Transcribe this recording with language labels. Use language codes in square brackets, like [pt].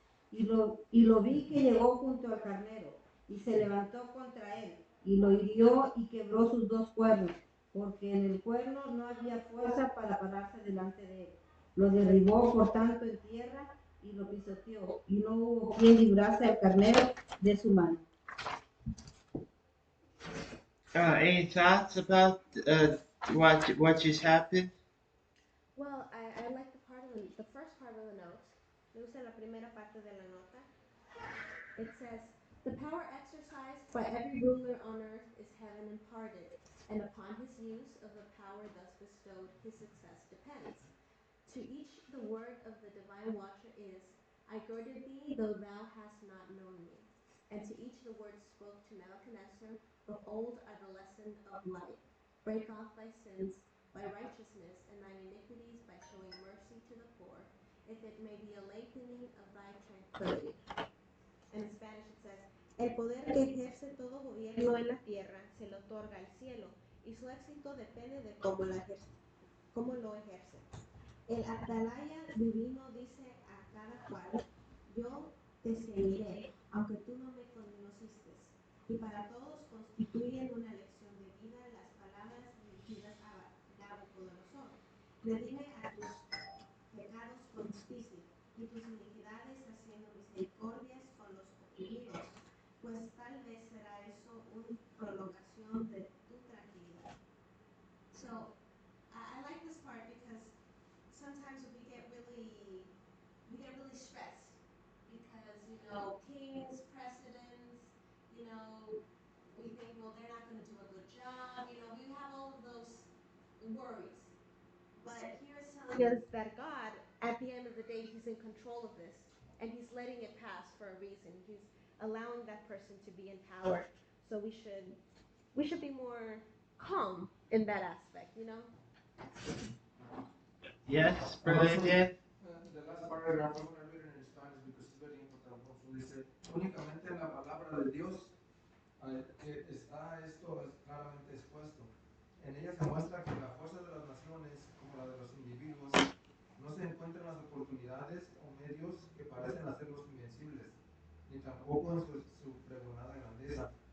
[es] Y lo vi que llegó junto al carnero, y se levantó contra él, y lo hirió y quebró sus dos cuernos, porque en el cuerno no había fuerza para pararse delante de él. Lo derribó por tanto en tierra y lo pisoteó, y no hubo quien librase al carnero de su mano. [en] Any thoughts about what just happened? Well, I like the first part of the note. [es] Me gusta la primera parte de la nota. [en] It says, the power exercised by every ruler on earth is heaven imparted. and upon his use of the power thus bestowed, his success depends. To each the word of the divine watcher is, I girded thee, though thou hast not known me. And to each the word spoke to Nebuchadnezzar, of old are the lesson of light. Break off thy sins by righteousness, and thine iniquities by showing mercy to the poor, if it may be a lengthening of thy tranquility. And in Spanish it says, [es] el poder que ejerce todo gobierno en la tierra se le otorga al cielo, y su éxito depende de cómo lo ejerce. El atalaya divino dice a cada cual, yo te seguiré, aunque tú no me conociste. Y para todos constituyen una lección de vida las palabras dirigidas a Nabucodonosor. Redime a tus pecados con justicia y tus iniquidades haciendo misericordias con los oprimidos, pues tal vez será eso una prolongación de tu tranquilidad. [en] So, I like this part because sometimes we get really stressed because, kings, presidents, we think, well, they're not going to do a good job. We have all of those worries. But here is telling us that God, at the end of the day, he's in control of this, and he's letting it pass for a reason. He's allowing that person to be in power. So we should be more calm in that aspect, Yes, Brother Dan? The last paragraph, I'm going to read it in Spanish because it's very important. Also, [es] dice, únicamente en la palabra de Dios que está esto es claramente expuesto. En ella se muestra que la fuerza de las naciones, como la de los individuos, no se encuentra en las oportunidades o medios que parecen hacerlos invencibles, ni tampoco en su pregonada grandeza.